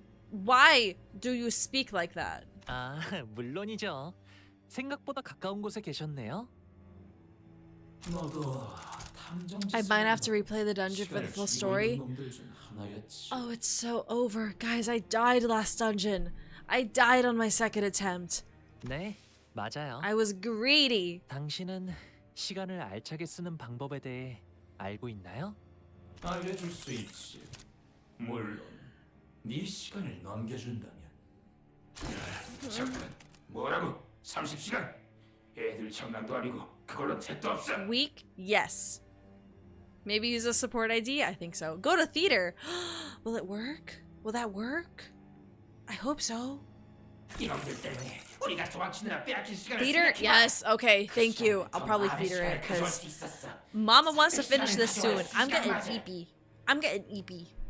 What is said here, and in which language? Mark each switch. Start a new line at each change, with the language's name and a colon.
English: Why do you speak like that?
Korean: 아, 물론이죠. 생각보다 가까운 곳에 계셨네요. 너도
English: I might have to replay the dungeon for the full story. Oh, it's so over. Guys, I died last dungeon. I died on my second attempt.
Korean: 네, 맞아요.
English: I was greedy.
Korean: 당신은 시간을 알차게 쓰는 방법에 대해 알고 있나요? 알려줄 수 있지. 물론 네 시간을 넘겨준다면. 잠깐, 뭐라고? 30시간? 애들 장난도 아니고 그걸로 택도 없어.
English: Weak? Yes. Maybe use a support ID? I think so. Go to theater. Will it work? Will that work? I hope so.
Korean: 이놈들 때문에 우리가 도망치느라 빼앗긴 시간을
English: Theater?
Korean: 생각해봐.
English: Yes. Okay, thank you. I'll probably theater it because Mama wants to finish this soon. I'm getting eepy. I'm getting eepy.